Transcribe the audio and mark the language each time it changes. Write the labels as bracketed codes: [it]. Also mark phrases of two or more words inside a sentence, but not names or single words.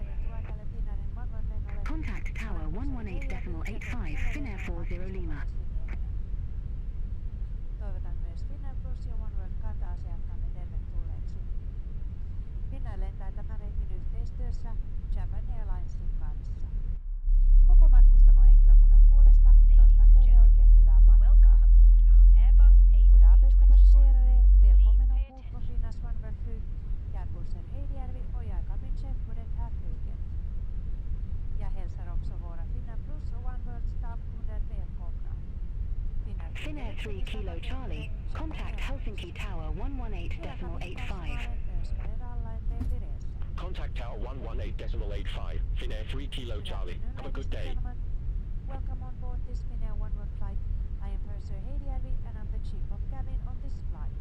[en] Contact Tower 118.85 Finnair 40 Lima. [fi] Toivotan myös Finnair Plus ja OneWorld kanta-asiakkaamme tervetulleeksi. Finnair lentää tämän reitin yhteistyössä Japan Airlinesin kanssa. Koko matkustamon henkilökunnan puolesta toivotan teille oikein hyvää matkaa. [sv] Goda passagerare, välkommen ombord på Finnair OneWorld-flyg. Jag är bussen Heidijärvi och jag är kabinchef på det här flyget. Jag hälsar också våra Finnair Plus och OneWorld staffkunder välkomna. [en] Finnair 3 Kilo Charlie, contact Helsinki Tower 118.85. Contact Tower 118.85, Finnair 3 Kilo Charlie. Have a good day. Welcome on board this Finnair OneWorld flight. I am Purser Heidijärvi and I'm the chief of cabin on this flight.